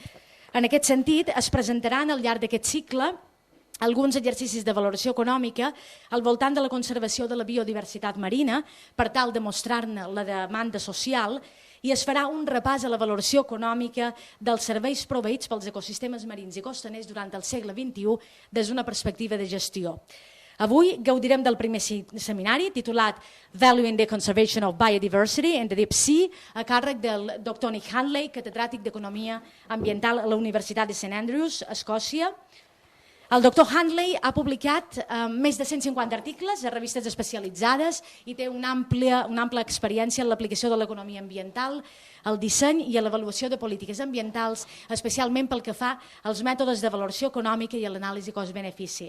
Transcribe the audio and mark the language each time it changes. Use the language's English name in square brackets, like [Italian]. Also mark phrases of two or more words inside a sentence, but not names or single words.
[Catalan] En aquest sentit, es presentaran al llarg d'aquest cicle alguns exercicis de valoració econòmica al voltant de la conservació de la biodiversitat marina per tal de mostrar-ne la demanda social i es farà un repàs a la valoració econòmica dels serveis proveïts pels ecosistemes marins i costaners durant el segle XXI des d'una perspectiva de gestió. Avui gaudirem del primer seminari titulat Valuing the Conservation of Biodiversity in the Deep Sea a càrrec del Dr. Hanley, catedràtic d'Economia Ambiental a la Universitat de St. Andrews, Escòcia. El doctor Hanley ha publicat més de 150 articles a revistes especialitzades i té una àmplia experiència en l'aplicació de l'economia ambiental, el disseny i l'avaluació de polítiques ambientals, especialment pel que fa als mètodes de valoració econòmica i a l'anàlisi cost-benefici.